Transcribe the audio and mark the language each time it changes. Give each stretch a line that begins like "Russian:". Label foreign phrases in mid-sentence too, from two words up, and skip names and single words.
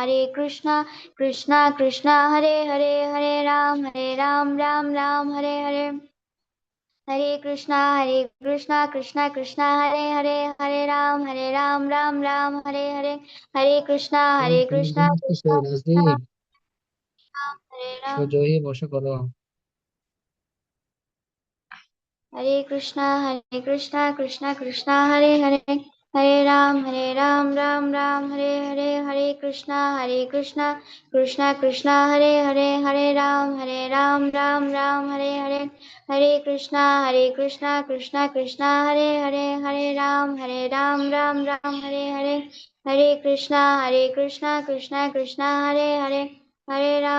Sanskrit: कृष्णा कृष्णा हरे राम राम हरे हरे हरे कृष्णा कृष्णा कृष्णा हरे राम राम हरे हरे हरे कृष्णा कृष्णा
Bangla: কিসে
Sanskrit: कृष्णा
Bangla: রাজদীপ
Sanskrit: हरे राम
Bangla: সোজা হয়ে বসে করো
Sanskrit: हरे कृष्णा कृष्णा कृष्णा हरे राम राम हरे कृष्णा कृष्णा कृष्णा हरे राम राम हरे कृष्णा कृष्णा कृष्णा हरे राम हरे कृष्णा कृष्णा कृष्णा हरे